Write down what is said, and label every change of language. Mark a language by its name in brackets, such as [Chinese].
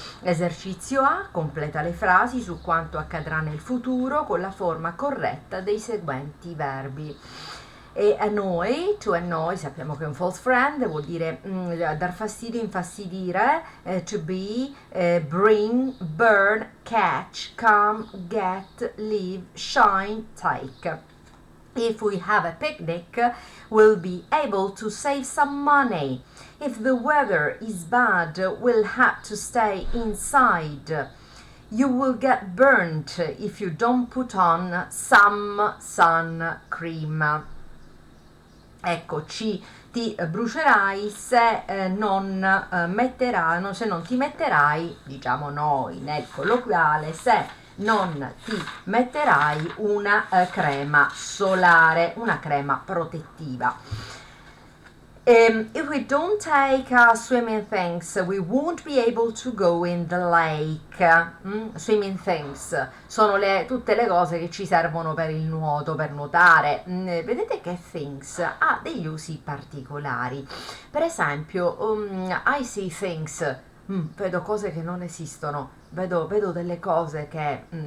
[Italian] Esercizio A: completa le frasi su quanto accadrà nel futuro con la forma corretta dei seguenti verbi. E annoy, [English] to annoy, [Italian] sappiamo che è un false friend, vuol dire dar fastidio, infastidire, [English] to be, bring, burn, catch, come, get, leave, shine, take. If we have a picnic, we'll be able to save some money. If the weather is bad, we'll have to stay inside. You will get burnt if you don't put on some sun cream. [Italian] Ecco, ti brucerai se se non ti metterai, diciamo noi nel colloquiale, se non ti metterai una crema solare, una crema protettiva. [English] If we don't take our swimming things, we won't be able to go in the lake. Swimming things [Italian] sono tutte le cose che ci servono per il nuoto, per nuotare. Vedete che things ha degli usi particolari. Per esempio, [English] I see things, [Italian] vedo cose che non esistono, vedo delle cose che...